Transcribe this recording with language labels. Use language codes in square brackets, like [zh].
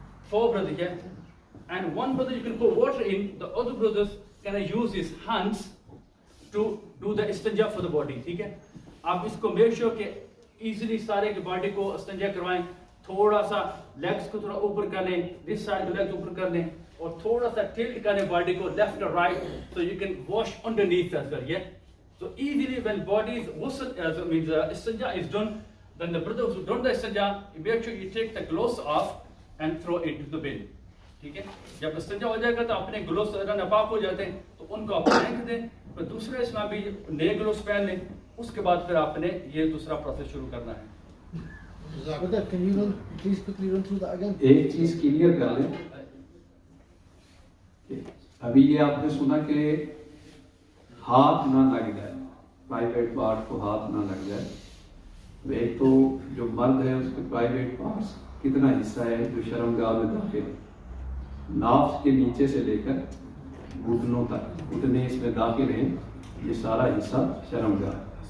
[en] 4 brothers here, and one brother you can pour water in. The other brothers can use his hands to do the istinja for the body. [ur] ٹھیک ہے. آپ اس کو make sure کہ easily سارے کی body کو استنجا کروائیں. تھوڑا سا لیگس کو تھوڑا اوپر کر لیں, دس سائڈ لیگس اوپر کر لیں, اور تھوڑا سا ٹلٹ کریں باڈی کو لیفٹ اور right, [en] so you can wash underneath as well. Yeah. So easily when body is ghusl, means istinja is done, then the brothers who done the istinja, you make sure you take the gloves off and throw it to the bin. [ur] ٹھیک ہے. جب استنجا ہو جائے گا تو اپنے gloves ناپاک ہو جاتے ہیں تو ان کو آپ پھینک دیں, پھر دوسرے اس میں بھی نئے گلوز پہن لیں. اس کے بعد پھر آپ نے یہ دوسرا پروسیس شروع کرنا ہے. [en] Can you please quickly run through that again? [ur] ایک چیز کلیئر کر لیں. ابھی یہ آپ نے سنا کہ ہاتھ نہ لگ جائے, پرائیویٹ پارٹ کو ہاتھ نہ لگ جائے. ایک تو جو مرد ہے اس کے پرائیویٹ پارٹس کتنا حصہ ہے جو شرمگاہ میں داخل ہے, ناف کے نیچے سے لے کر گھٹنوں تک اتنے اس میں داخل ہیں, یہ سارا حصہ شرمگاہ.